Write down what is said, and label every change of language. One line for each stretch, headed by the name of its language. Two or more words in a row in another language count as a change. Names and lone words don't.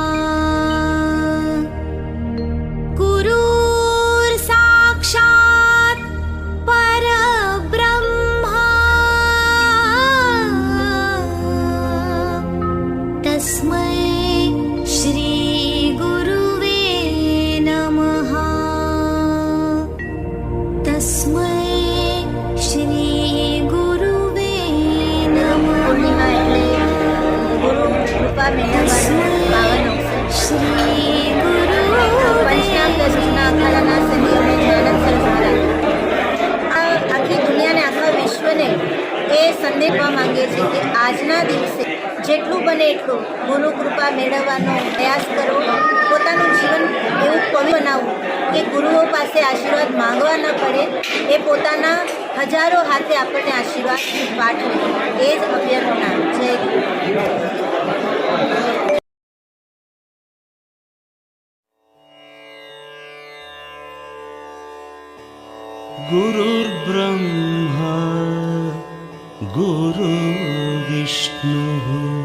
Sanskrit: गुरुर्साक्षात् परब्रह्मा तस्मै श्री गुरुवे नमः. तस्मै श्री गुरुवे नमः.
Gujarati: પૂર્ણિમા એટલે ગુરુ કૃપા મેળવવાનો પાવન અવસર.
Sanskrit: श्री गुरुवे
Gujarati: પંચાંગ દશના અખાડાના સંત જ્ઞાનંદ સરસ્વતી આ આખી દુનિયાને આખા વિશ્વને એ સંદેશ આપવા માંગે છે કે આજના દિવસે જેટલું બને એટલું ગુરુ કૃપા મેળવવાનો પ્રયાસ કરો. પોતાનું જીવન એવું પવિત્ર બનાવવું કે ગુરુઓ પાસે આશીર્વાદ માંગવા ન પડે, એ પોતાના હજારો હાથે આપણને આશીર્વાદ પાઠવે. એ જ અભ્યર્થના. જય ગુરુ.
Sanskrit: गुरुर्ब्रह्मा गुरुर्विष्णु